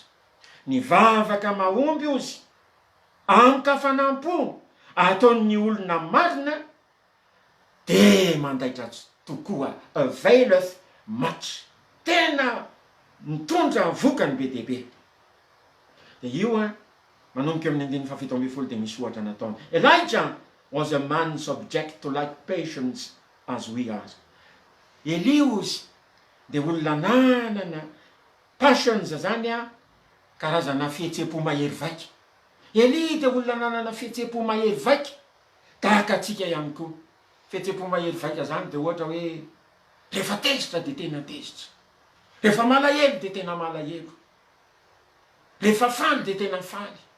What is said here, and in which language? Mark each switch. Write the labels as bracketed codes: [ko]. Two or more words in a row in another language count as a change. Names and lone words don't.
[mg] ny vavaka mahomby ozy amikafanampo ataon'ny olona marina de mandaitra tokoa [en] availeth much [mg] tena mitondra vokany be dehibe de io manomboka amin'ny andiny fafito amby folo de misy ohatra nataony [en] Elijah was a man subject to like patience as we are. [mg] Elios de olona nanana passions zany karazana fihetsepo mahery vaika. Eli de olona nanana fihetsepo mahery vaika tahaka atsika ihany koa. Fihetsepo mahery vaika zany de ohatra hoe rehefa tezitra de tena tezitra, rehefa malahelo de tena malahelo, rehefa faly de tena faly.